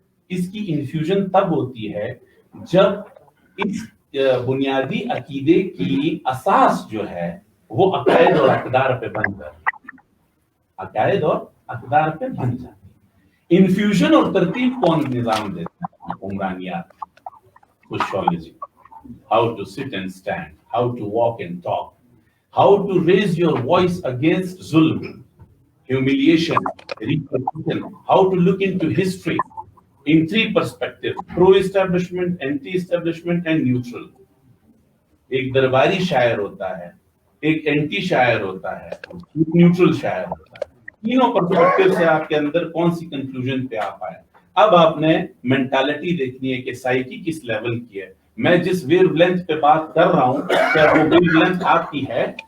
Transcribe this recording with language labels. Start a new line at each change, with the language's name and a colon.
Hindi: इसकी इन्फ्यूजन तब होती है जब इस बुनियादी अकीदे की असास जो है वो अकायद और अक़दार पे बन जाती है, अकायद और अक़दार पे बन जाती है। इन्फ्यूजन और तरतीब कौन निजाम देता है?
English: उमरानियात, sociology, how to sit and stand, how to walk and talk, how to raise your voice against zulm, humiliation, repercussion, how to look into history in 3 perspectives: pro-establishment, anti-establishment and neutral।
Hindi: एक दरबारी शायर होता है, एक anti शायर होता है, एक न्यूट्रल शायर होता है। तीनों पर्सपेक्टिव से आपके अंदर कौन सी कंक्लूजन पे आप आए। अब आपने मेंटालिटी देखनी है कि साइकी किस लेवल की है। मैं जिस वेवलेंथ पे बात कर रहा हूं, क्या वो वेवलेंथ आपकी है?